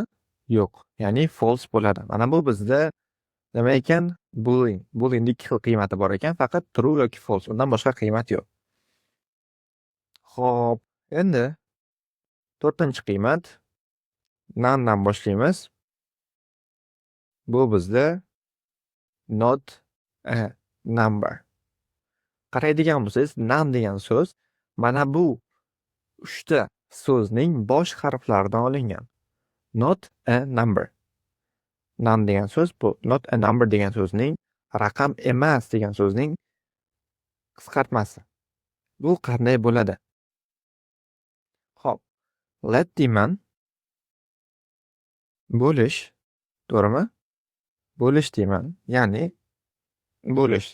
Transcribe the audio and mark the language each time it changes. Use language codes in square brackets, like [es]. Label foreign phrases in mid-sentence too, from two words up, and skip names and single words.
[uz] Yo'q, ya'ni false bo'ladi. Mana bu bizda nima ekan? Boolean. Boolean ikki xil qiymati bor ekan, faqat true yoki false. Undan boshqa qiymat yo'q. Xo'p, endi 4-chi qiymat none dan boshlaymiz. Bu bizda [en] not a number. [uz] Qaraydigan bo'lsangiz, none degan so'z mana bu 3ta so'zning bosh harflaridan olingan. [en] Not a number. [uz] None degan so'z bu [en] not a number [uz] degan so'zning raqam emas degan so'zning qisqartmasi. Bu qanday bo'ladi? Xo'p, let deyman. Bo'lish, to'g'rimi? Bo'lish deyman, ya'ni bo'lish.